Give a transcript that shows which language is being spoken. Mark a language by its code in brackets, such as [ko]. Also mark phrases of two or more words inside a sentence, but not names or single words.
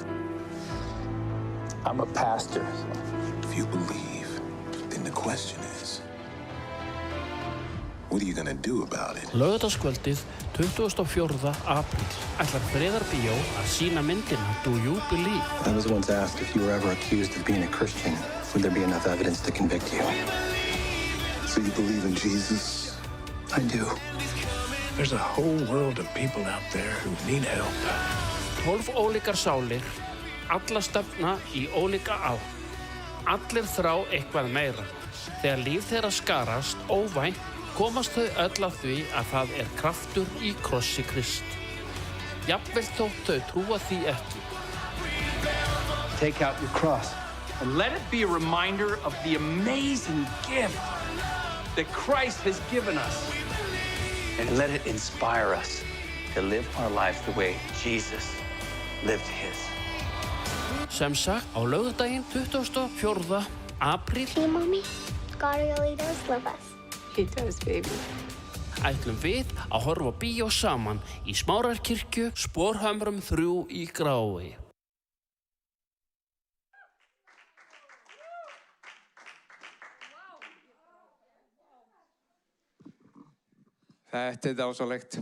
[en] I'm a pastor. If you believe, then the question is, what are you gonna do about it? [is] Laugardagskvöldið 24. apríl ætlar Friðar Bíó að sýna myndina Do You Believe? [en] I was once asked if you were ever accused of being a Christian, would there be enough evidence to convict you? So you believe in Jesus? I do. There's a whole world of people out there who need help. [is] 12 ólíkar sálir, alla stefna í ólíka átt. Allir þrá eitthvað meira. Þegar líf þeirra skarast óvænt, komast þau öll að því að það kraftur í krossi Krist. Jafnvel þótt þau trúa því ekki. [en] Take out your cross and let it be a reminder of the amazing gift that Christ has given us. And let it inspire us to live our lives the way Jesus lived his. [is] Sem sagt, á laugardaginn 24. apríl [en] Hey, Mommy, God really does love us. He does, baby. [is] ætlum við að horfa á bíó saman í Smárarkirkju, Sporhömrum 3 í Grái. Þetta dásalegt.